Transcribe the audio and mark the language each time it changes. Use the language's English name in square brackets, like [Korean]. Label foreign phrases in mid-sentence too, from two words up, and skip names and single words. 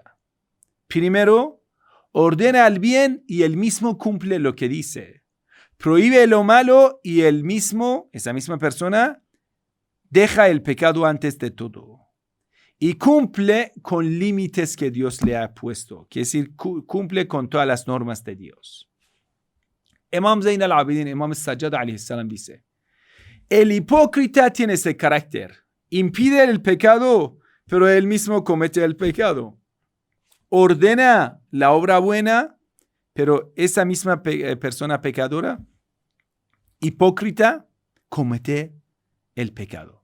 [Spanish] Primero, ordena el bien y él mismo cumple lo que dice. Prohíbe lo malo y él mismo, esa misma persona, deja el pecado antes de todo. Y cumple con límites que Dios le ha puesto. Quiere decir, cumple con todas las normas de Dios. Imam Zayn al-Abidin, Imam al-Sajjad [Arabic] عليه السلام [Spanish] dice, el hipócrita tiene ese carácter. Impide el pecado, pero él mismo comete el pecado. Ordena la obra buena, pero esa misma persona pecadora, hipócrita, comete el pecado.